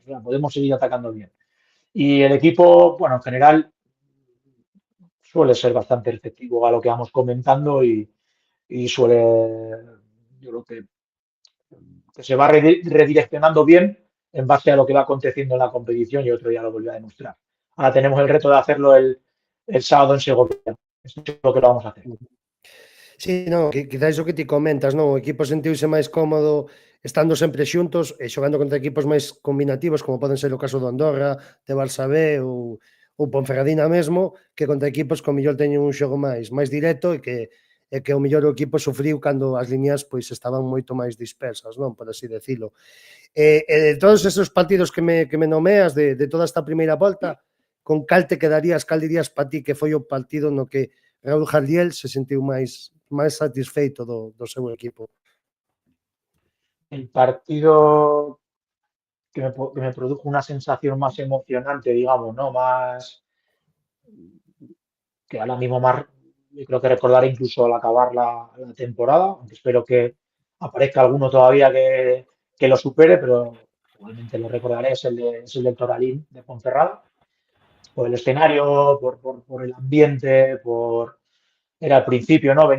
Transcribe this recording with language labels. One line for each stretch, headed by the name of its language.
Spanish: O sea, podemos seguir atacando bien. Y el equipo, bueno, en general suele ser bastante receptivo a lo que vamos comentando y suele, yo creo que se va redireccionando bien en base a lo que va aconteciendo en la competición y otro día lo volvió a demostrar. Ahora tenemos el reto de hacerlo el sábado en Segovia. Esto es lo que lo vamos a hacer.
Galician: Sí, non, quizás o que ti comentas, non? O equipo sentiuse máis cómodo estando sempre xuntos e xogando contra equipos máis combinativos, como poden ser o caso do Andorra, de Barça B ou Ponferradina mesmo, que contra equipos que o mellor teñen un xogo máis directo e que o mellor o equipo sufriu cando as liñas pois estaban moito máis dispersas, non? Por así decilo. E de todos esos partidos que me nomeas de toda esta primeira volta, con cal te quedarías, cal dirías para ti que foi o partido no que Raúl Jardiel se sentiu máis satisfeito do seu equipo?
Spanish: El partido que me produjo una sensación más emocionante, digamos, ¿no? Más que ahora mismo más, yo creo que recordaré incluso al acabar la temporada, aunque espero que aparezca alguno todavía que lo supere, pero igualmente lo recordaré, es el del Toralín de Ponferrada, por el escenario, por el ambiente, era al principio, ¿no?